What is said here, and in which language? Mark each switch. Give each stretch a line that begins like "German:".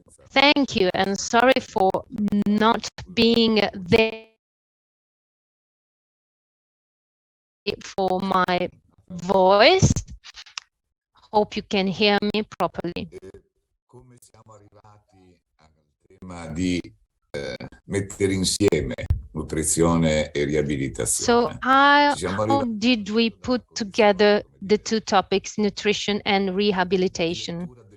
English: Thank you, and sorry for not being there for my voice. Hope you can hear me properly.
Italian: Come siamo arrivati al tema di mettere insieme nutrizione e riabilitazione?
English: So how did we put together the two topics, nutrition and rehabilitation?